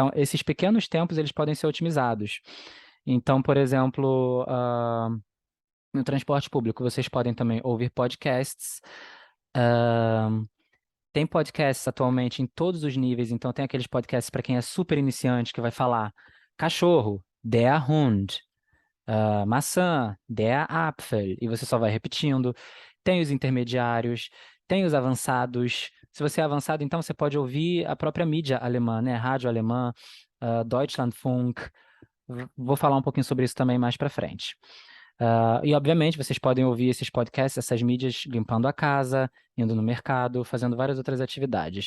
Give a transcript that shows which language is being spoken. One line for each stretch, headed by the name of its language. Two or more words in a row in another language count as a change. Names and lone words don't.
Portuguese: Então, esses pequenos tempos, eles podem ser otimizados. Então, por exemplo, no transporte público, vocês podem também ouvir podcasts. Ah, Tem podcasts atualmente em todos os níveis, então tem aqueles podcasts para quem é super iniciante que vai falar cachorro,
German: der Hund, maçã, der Apfel,
Portuguese: e você só vai repetindo. Tem os intermediários, tem os avançados. Se você é avançado, então você pode ouvir a própria mídia alemã, né? Rádio alemã, Deutschlandfunk. Vou falar um pouquinho sobre isso também mais para frente. E, obviamente, vocês podem ouvir esses podcasts, essas mídias, limpando a casa, indo no mercado, fazendo várias outras atividades.